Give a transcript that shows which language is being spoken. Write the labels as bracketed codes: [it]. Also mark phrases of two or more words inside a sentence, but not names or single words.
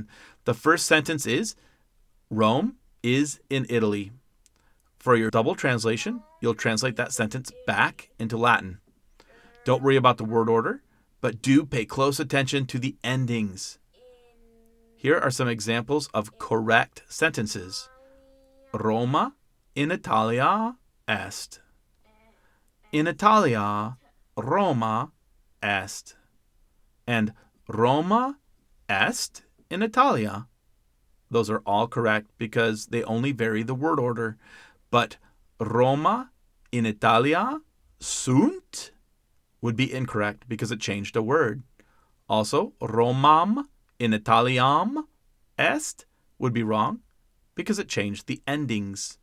[en] The first sentence is, Rome is in Italy. For your double translation, you'll translate that sentence back into Latin. Don't worry about the word order, but do pay close attention to the endings. Here are some examples of correct sentences. [la] Roma in Italia est. In Italia, Roma est. And Roma est in Italia. [en] Those are all correct because they only vary the word order. But [la] Roma in Italia sunt [en] would be incorrect because it changed a word. Also, [la] Romam in Italiam est [en] would be wrong because it changed the endings.